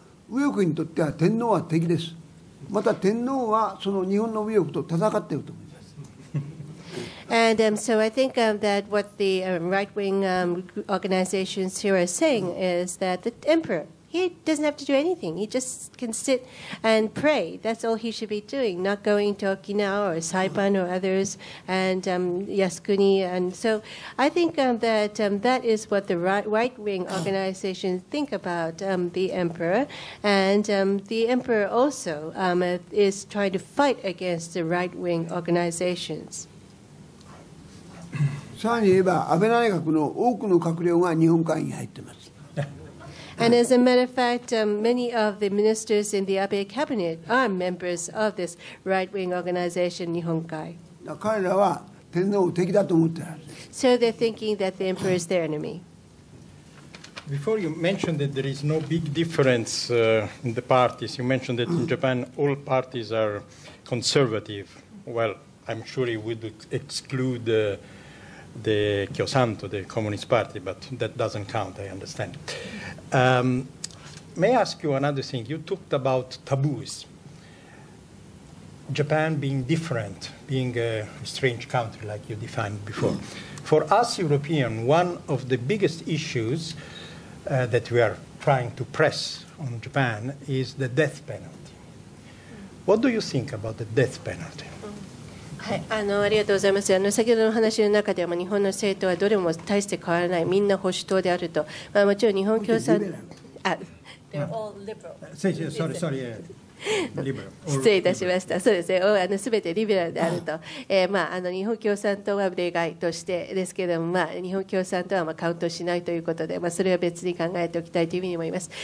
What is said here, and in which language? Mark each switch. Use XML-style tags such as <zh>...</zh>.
<ja>右翼にとっては天皇は敵です。また天皇はその日本の右翼と戦っていると思います。</ja> <en>And so I think that what the right-wing organizations here are saying is that the emperor He doesn't have to do anything. He just can sit and pray. That's all he should be doing, not going to Okinawa or Saipan or others and Yasukuni. And so I think that that is what the right-wing organizations think about the emperor. And the emperor also is trying to fight against the right-wing organizations.</en> <ja>さらに言えば、安倍内閣の多くの閣僚が日本会議に入っています。</ja> <en>And as a matter of fact, many of the ministers in the Abe cabinet are members of this right-wing organization, Nihonkai.</en> <ja>彼らは天皇を敵だと思っているはずです。</ja> <en>So they're thinking that the emperor is their enemy. Before you mentioned that there is no big difference in the parties, you mentioned that in Japan all parties are conservative. Well, I'm sure you would exclude the Kyosanto, the Communist Party, but that doesn't count, I understand. May I ask you another thing? You talked about taboos. Japan being different, being a strange country like you defined before. For us Europeans, one of the biggest issues that we are trying to press on Japan is the death penalty. What do you think about the death penalty?</en> <ja>はい、ありがとうございます。先ほどの話の中では、日本の政党はどれも大して変わらない、みんな保守党であると、もちろん日本共産、</ja> <en>they're all liberal. Sorry.</en> <ja>失礼いたしました。そうですね。すべてリベラルであると、日本共産党は例外としてですけれども、日本共産党はカウントしないということで、それは別に考えておきたいというふうに思います。</ja>